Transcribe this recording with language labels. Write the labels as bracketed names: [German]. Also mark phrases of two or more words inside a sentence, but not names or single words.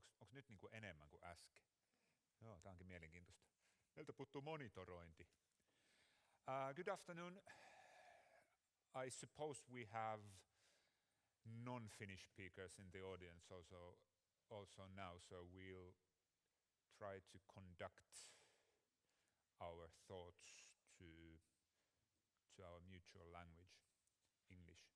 [Finnish] Onko nyt niinku enemmän kuin äsken? Joo, tää onkin mielenkiintoista. Meiltä puuttuu monitorointi. [English] Good afternoon. I suppose we have non-Finnish speakers in the audience also now, so we'll try to conduct our thoughts to our mutual language, English.